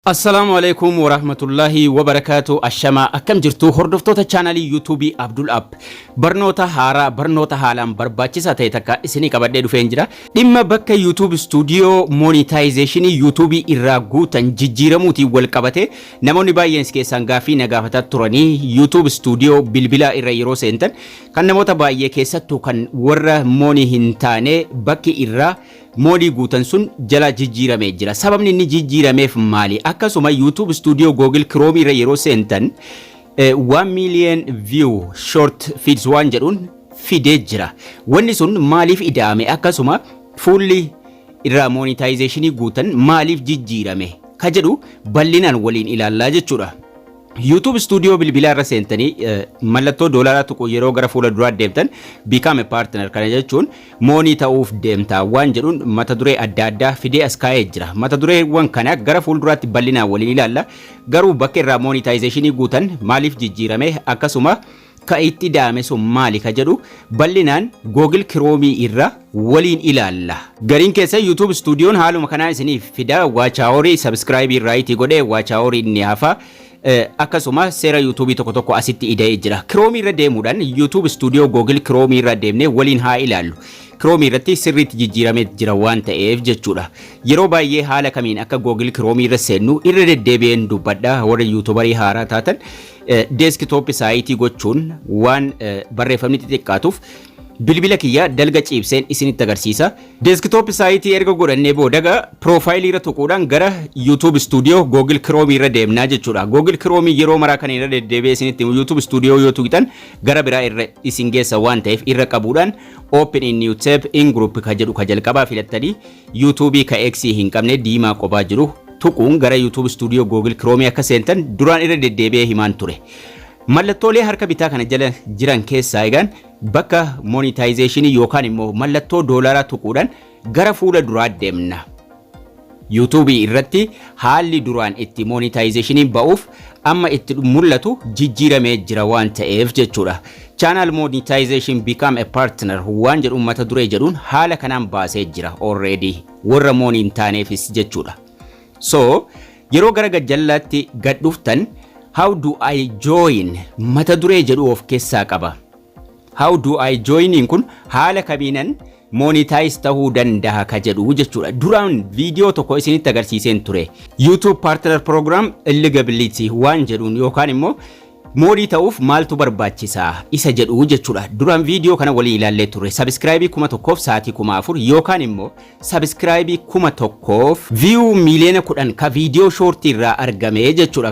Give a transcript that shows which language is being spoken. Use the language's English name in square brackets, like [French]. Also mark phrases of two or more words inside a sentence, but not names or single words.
[Arabic] السلام عليكم ورحمة الله وبركاته. [Oromo] Ashama akkam jirtu hordoftoota chaanalii YouTube Abdul App. Barnoota haaraa barnoota haalaan barbaachisaa ta'e takka isinii qabadhee dhufeen jira. Dhimma bakka YouTube Studio monetization YouTube irraa guutan jijjiiramuutiin wal qabate namoonni baay'een keessan gaaffii na gaafataa turanii YouTube Studio bilbila irra yeroo seentan kan namoota baay'ee keessattuu kan warra money hin taane bakki irraa Modi guutan sun jala jijjiiramee jira. Sababni inni jijjiirameef maali? Akkasuma YouTube Studio Google Chrome irra yeroo seentan [English] 1 million view short feeds [Oromo] waan jedhuun fidee jira. Wanni sun maaliif ida'ame? Akkasuma fully irra monetization guutan maaliif jijjiirame? Ka jedhu bal'inaan waliin ilaallaa jechuudha. YouTube Studio bilbila irra seentanii mallattoo doolaraa tuqu yeroo gara fuula duraa deemtan [English] become a partner [Oromo] kana jechuun money ta'uuf deemta waan jedhuun mata duree adda addaa fidee as kaa'ee jira. Mata dureewwan kana gara fuula duraatti bal'inaan waliin ilaalla. Garuu bakka irraa monetization guutan maaliif jijjiirame akkasuma ka itti daame sun maali ka jedhu bal'inaan Google Chrome irra waliin ilaalla. Gariin keessa YouTube Studioon haaluma kanaa isiniif fida [English] watch hour subscribe right [Oromo] godhee [English] watch hour [Oromo] inni hafa akkasuma seera YouTube tokko asitti ida'ee jira. Chrome irra deemuudhaan YouTube Studio Google Chrome irra deemnee waliin haa ilaallu. Chrome irratti sirriitti jijjiiramee jira waan ta'eef jechuudha. Yeroo baay'ee haala kamiin akka Google Chrome irra seennu irra deddeebi'een dubbadha warra YouTuberii haaraa taatan [English] desktop site [Oromo] gochuun waan barreeffamni xixiqqaatuuf bilbila kiyya dalga ciibseen isinitti agarsiisa. [English] Desktop site [Oromo] erga godhannee booda profile irra tuquudhaan gara YouTube Studio Google Chrome irra deemnaa jechuudha. Google Chrome yeroo maraa kan irra deddeebi'ee isinitti YouTube Studio yoo tuqitan gara biraa irra isin geessa waan ta'eef irra qabuudhaan [English] open in new tab in group [Oromo] ka jedhu ka jalqabaa filattanii YouTube ka X hin qabne diimaa qophaa jiru tuquun gara YouTube Studio Google Chrome akka seentan duraan irra deddeebi'ee himaan ture. Mallattoolee harka bitaa kana jala jiran keessaa egaan bakka monetization yookaan immoo mallattoo doolaraa tuquudhaan gara fuula duraa deemna. YouTube irratti haalli duraan itti monetization ba'uuf amma itti mul'atu jijjiiramee jira waan ta'eef jechuudha. [English] Channel monetization become a partner [Oromo] waan jedhu mata duree jedhuun haala kanaan baasee jira already warra money hin taaneefis jechuudha. So yeroo gara gajjallaatti gad dhuftan [English] how do I join [Oromo] mata duree jedhu of keessaa qaba. [English] How do I join in [Oromo] kun haala kamiinan monetize ta'uu danda'a ka jedhu jechuudha. Duraan video tokko isinitti agarsiiseen ture. YouTube Partner Program Eligibility waan jedhuun yookaan immoo modii ta'uuf maaltu barbaachisaa isa jedhu jechuudha. Duraan video kana waliin ilaallee ture. Subscribe 1000 sa'aatii 4,000 yookaan immoo subscribe 1,000 view miliyoona 10 ka video short irraa argame jechuudha.